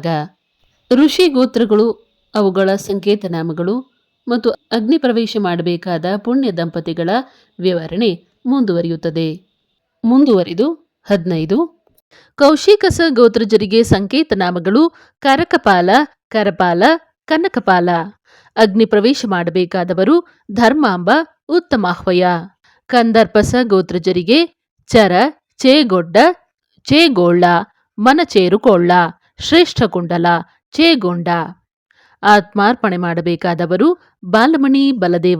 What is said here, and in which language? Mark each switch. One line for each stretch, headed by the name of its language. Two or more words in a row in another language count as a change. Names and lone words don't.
Kannada: ಋಷಿ ಗೋತ್ರಗಳು, ಅವುಗಳ ಸಂಕೇತನಾಮಗಳು ಮತ್ತು ಅಗ್ನಿ ಪ್ರವೇಶ ಮಾಡಬೇಕಾದ ಪುಣ್ಯ ದಂಪತಿಗಳ ವಿವರಣೆ ಮುಂದುವರಿಯುತ್ತದೆ. ಮುಂದುವರಿದು 15. ಕೌಶಿಕಸ ಗೋತ್ರಜರಿಗೆ ಸಂಕೇತನಾಮಗಳು ಕರಕಪಾಲ, ಕರಪಾಲ, ಕನಕಪಾಲ. ಅಗ್ನಿ ಪ್ರವೇಶ ಮಾಡಬೇಕಾದವರು ಧರ್ಮಾಂಬ, ಉತ್ತಮಾಹ್ವಯ. ಕಂದರ್ಪಸ ಗೋತ್ರಜರಿಗೆ ಚರ, ಚೇಗೊಡ್ಡ, ಚೇಗೋಳ್ಳ, ಮನಚೇರುಕೊಳ್ಳ, ಶ್ರೇಷ್ಠಕುಂಡಲ, ಚೇಗೊಂಡ. ಆತ್ಮಾರ್ಪಣೆ ಮಾಡಬೇಕಾದವರು ಬಾಲಮಣಿ, ಬಲದೇವ.